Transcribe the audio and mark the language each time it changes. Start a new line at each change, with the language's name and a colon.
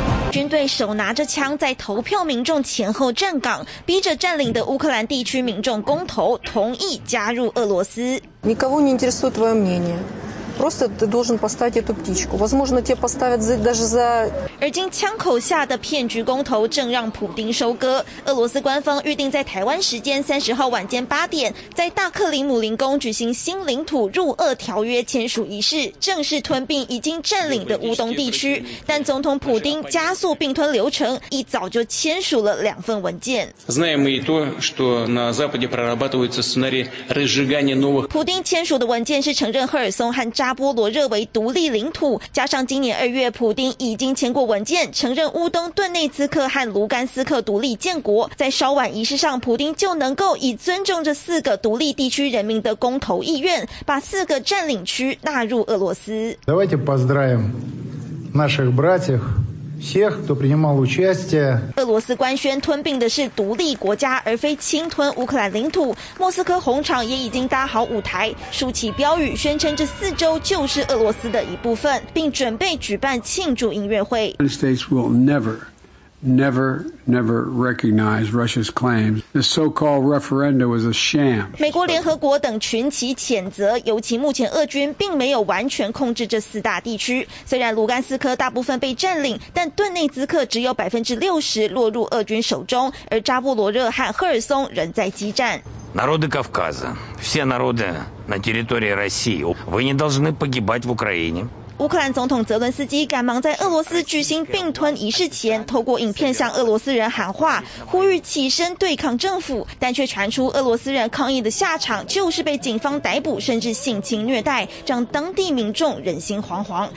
Chinese: 军队手拿着枪在投票民众前后站岗，逼着占领的乌克兰地区民众公投同意加入俄罗斯。
Russian: Никого не интересует твое мнение. Просто ты должен поставить эту птичку. Возможно, тебе поставят даже за...
Chinese: 而今枪口下的骗局公投正让普丁收割。俄罗斯官方预定在台湾时间30号晚间8点，在大克林姆林宫举行新领土入俄条约签署仪式，正式吞并已经占领的乌东地区。但总统普丁加速并吞流程，一早就签署了两份文件。
Russian: Знаем и то, что на Западе прорабатывается сценарий разжигания новых.
Chinese: 普丁签署的文件是承认赫尔松和扎波罗热为独立领土，加上今年2月普丁已经签过文件承认乌东顿内茨克和卢甘斯克独立建国，在稍晚仪式上普丁就能够以尊重这四个独立地区人民的公投意愿，把四个占领区纳入俄罗斯。
Russian: Давайте поздравим наших братьев всех, кто принимал участие.
Chinese: 俄罗斯官宣吞并的是独立国家，而非侵吞乌克兰领土。莫斯科红场也已经搭好舞台，竖起标语，宣称这四州就是俄罗斯的一部分，并准备举办庆祝音乐会。
English: United States will never recognize Russia's claims. The so-called referendum was a sham.
Chinese: 美国、联合国等群起谴责，尤其目前俄军并没有完全控制这四大地区。虽然卢甘斯克大部分被占领，但顿内兹克只有60%落入俄军手中，而扎波罗热和赫尔松仍在激战。
Russian: Народы Кавказа, все народы на территории России, вы не должны погибать в Украине.
Chinese: 乌克兰总统泽伦斯基赶忙在俄罗斯举行并吞仪式前，透过影片向俄罗斯人喊话，呼吁起身对抗政府，但却传出俄罗斯人抗议的下场就是被警方逮捕，甚至性侵虐待，让当地民众人心惶惶。